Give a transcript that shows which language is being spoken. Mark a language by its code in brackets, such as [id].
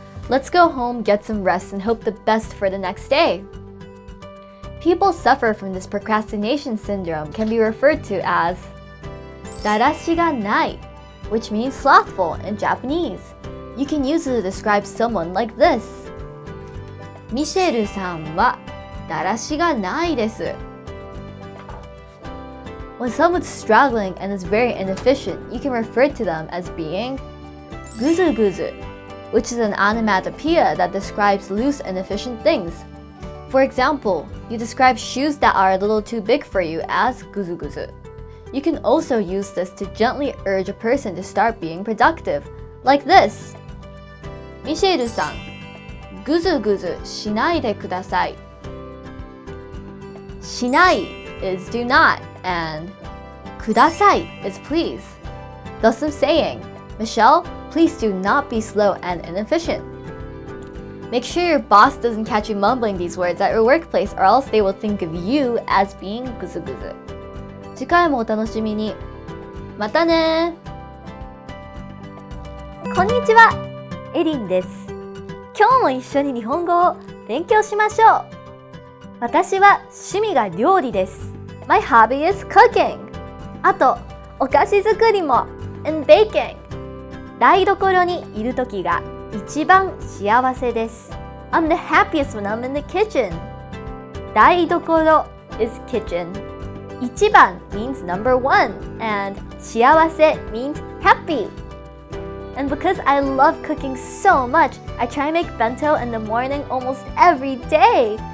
[en] Let's go home, get some rest, and hope the best for the next day. People suffer from this procrastination syndrome can be referred to as だらしがない, which means slothful in Japanese. You can use it to describe someone like this. [ja] ミシェルさんはだらしがないです. [en] When someone's struggling and is very inefficient, you can refer to them as being ぐずぐず, which is an onomatopoeia that describes loose, inefficient things. For example, you describe shoes that are a little too big for you as ぐずぐず. You can also use this to gently urge a person to start being productive, like this. [ja] ミシェルさん、ぐずぐずしないでください。 [en] しない is do not, and ください is please. Thus I'm saying, Michelle, please do not be slow and inefficient. Make sure your boss doesn't catch you mumbling these words at your workplace, or else they will think of you as being ぐずぐず。 [ja] 次回もお楽しみに。またね。こんにちは。エリンです。今日も一緒に日本語を勉強しましょう。私は趣味が料理です。 [en] My hobby is cooking. [ja] あと、お菓子作りも [en] and baking. [ja] 台所にいるときが一番幸せです。 [en] I'm the happiest when I'm in the kitchen. 台所 is kitchen. 一番 means number one, and 幸せ means happy. And because I love cooking so much, I try to make bento in the morning almost every day.